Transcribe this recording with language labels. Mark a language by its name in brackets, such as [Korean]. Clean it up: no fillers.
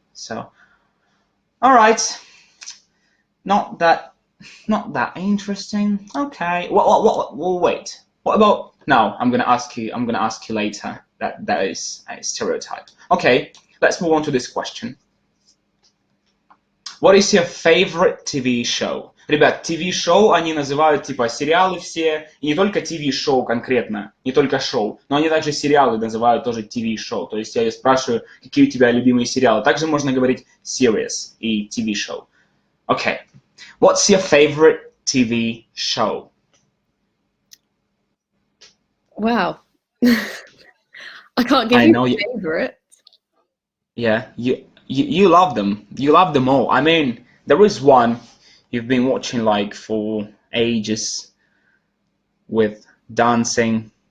[English] So, all right, not that interesting. Okay. Well, wait. What about now? I'm gonna ask you. I'm gonna ask you later. That is a stereotype. Okay. Let's move on to this question. What is your favorite TV show? [Russian] Ребят, TV-шоу они называют типа сериалы все, и не только TV-шоу конкретно, не только шоу, но они также сериалы называют тоже TV-шоу. То есть я ее спрашиваю, какие у тебя любимые сериалы. Также можно говорить series и TV-шоу. [English] Okay. What's your favorite TV show? Wow. I can't give I you know a you. favorite. Yeah, you love them. You love them all. I mean, there is one you've been watching like for ages with dancing.